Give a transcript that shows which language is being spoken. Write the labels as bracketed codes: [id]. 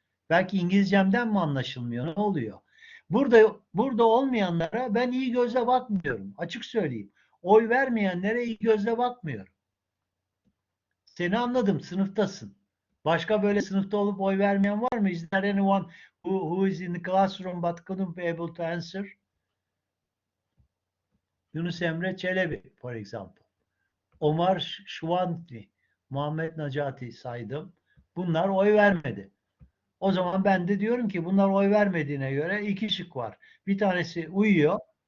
[tr] Belki İngilizcemden mi anlaşılmıyor? Ne oluyor? Burada olmayanlara ben iyi gözle bakmıyorum. Açık söyleyeyim. Oy vermeyenlere iyi gözle bakmıyorum. Seni anladım. Sınıftasın. Başka böyle sınıfta olup oy vermeyen var mı? [en] Is there anyone who is in the classroom but couldn't be able to answer? Yunus Emre Çelebi, for example. [tr] Omar Şuvanti, Muhammed Necati saydım. Bunlar oy vermedi. O zaman ben de diyorum ki bunlar oy vermediğine göre iki şık var. Bir tanesi uyuyor.